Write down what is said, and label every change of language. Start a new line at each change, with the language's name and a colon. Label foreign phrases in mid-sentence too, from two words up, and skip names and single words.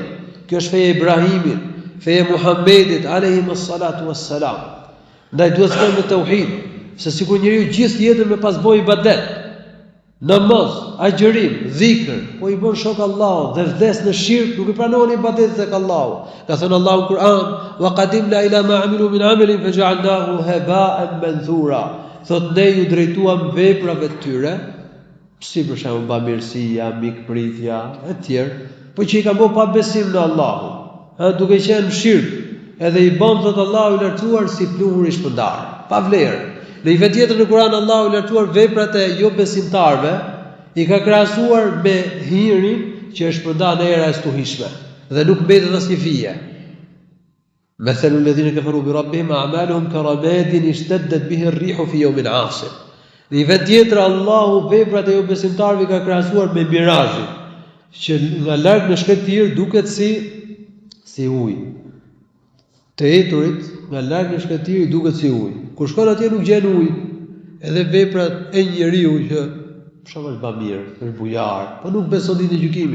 Albanian: Kjo është feja e Ibrahimit, feja e Muhamedit
Arabic: عليه الصلاة والسلام.
Albanian: Ndaj duhet të kemi tauhid, se sikur njeriu gjithë jetën me pas bojë ibadet, namaz, agjërim, dhikr, po i bën shok Allahut dhe vdes në shirk, nuk i pranon ibadetet tek Allahu. Ka thënë Allahu në Kur'an:
Arabic: "وقدمنا إلى ما عملوا من عمل فجعلناه هباء منثورا."
Albanian: Thot ne ju drejtuam veprave të tyre, si për shembull bamirësia, mikpritja, e tjerë, po që i kanë bërë pa besim në Allahun, duke qenë në shirk, edhe i bën thot Allahu i lartësuar si pluhur i shpëndar, pa vlerë. Në një vend tjetër në Kur'an Allahu i lartësuar veprat e jo besimtarve i ka krahasuar me hirin që është shpërndarë në era e stuhishme dhe nuk mbetet asnjë fije.
Arabic: مثل الذين كفروا بربهم أعمالهم كرماد اشتدت به الريح في يوم عاصف.
Albanian: Në një vend tjetër Allahu veprat e jo besimtarve ka krahasuar me mirazhin, që nga larg në shkëtir duket si ujë. Të eturit nga larg në shkëtir duket si ujë. Kur shkon atje nuk gjen ujë. Edhe veprat e njeriu që është bamirë, është bujar, po nuk beson ditën e gjykimit.